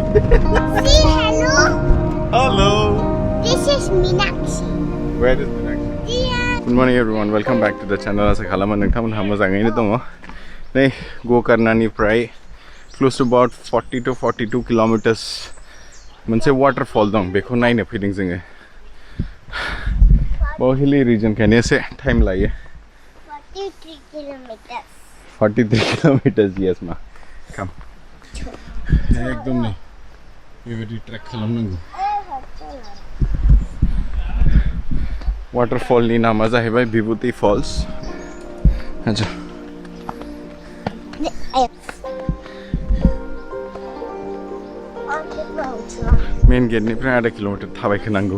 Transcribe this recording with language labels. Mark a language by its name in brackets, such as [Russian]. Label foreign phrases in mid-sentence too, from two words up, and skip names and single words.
[English] Say hello. Hello. This is Meenakshi. Where is Meenakshi? Dear. Good morning everyone. Welcome back to the channel. [Bodo] Asa khalama nongthamon moजाङैनो दङ. नै गोकर्णनिफ्राय [English] close to about 40 to 42 kilometers [Bodo] मोनसे waterfall दं बेखौ नायनो फैदों जोङो. बहुत [English] hilly region [Bodo] खायनो एसे टाइम लायो. [English] 43 kilometers. 43 kilometers yes ma. Come. [Bodo] एकदम नै बेबायदि ट्रेक खालामनांगौ. वाटरफल नि नामा जाहैबाय विभूति फल्स. अच्छा. [English] main gate [Bodo] निफ्राय आधा किलोमिटर थाबायखोनांगौ.